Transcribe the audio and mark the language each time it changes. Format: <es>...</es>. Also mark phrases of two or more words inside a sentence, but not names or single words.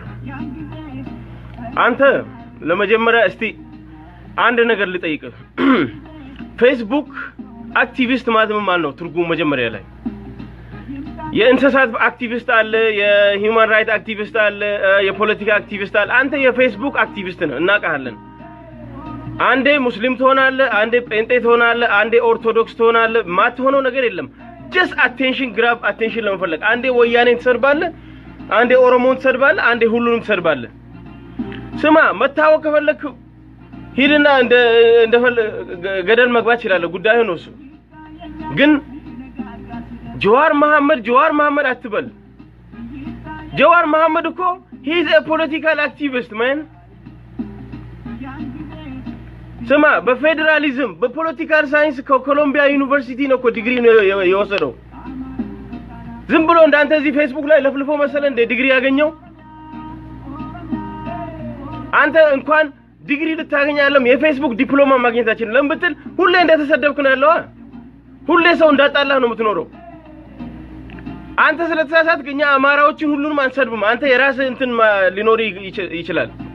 <am>አንተ ለመጀመሪያ እስቲ አንድ ነገር ልጠይቅ</am> <en>Facebook activist</en> <am>ማለት ነው ትርጉም መጀመሪያ ላይ የእንስሳት አክቲቪስት አለ</am> <en>human right activist</en> <am>አለ የፖለቲካ አክቲቪስት አለ አንተ</am> <en>Facebook activist</en> <am>ነህ እናቀሃለን አንዴ ሙስሊም ትሆናለህ አንዴ ጴንጤ ትሆናለህ አንዴ ኦርቶዶክስ ትሆናለህ ማትሆነው ነገር የለም</am> <en>just attention grab attention</en> <am>ለመፈለግ አንዴ ወያኔን ትሰርባለህ አንዴ ኦሮሞን ትሰርባለህ አንዴ ሁሉንም ትሰርባለህ ስማ መታወቅ ከፈለክ ሂድና እንደ ገደል መግባት ይችላል ጉዳዩ ነው እሱ ግን ጀዋር መሐመድ አትበል ጀዋር መሐመድ እኮ</am> <en>he is a political activist man</en> <am>ስማ በፌደራሊዝም</am> <en>political science</en> <am>ከኮሎምቢያ ዩኒቨርሲቲ ነው እኮ ዲግሪ ነው የወሰደው ዝም ብሎ እንዳንተ እዚህ ፌስቡክ ላይ ለፍልፎ መሰለ እንደ ዲግሪ ያገኘው አንተ እንኳን ዲግሪ ልታገኛለም</am> <en>Facebook diploma</en> <am>ማግኘታችን ለምን ብትል ሁሌ እንደተሰደብክ ነው ያለው ሁሌ ሰው እንዳጣላህ ነው የምትኖረው አንተ ስለተሳሳትክ እኛ አማራዎችን ሁሉንም አንሰድብም አንተ የራስህ እንትን ሊኖር ይችላል</am>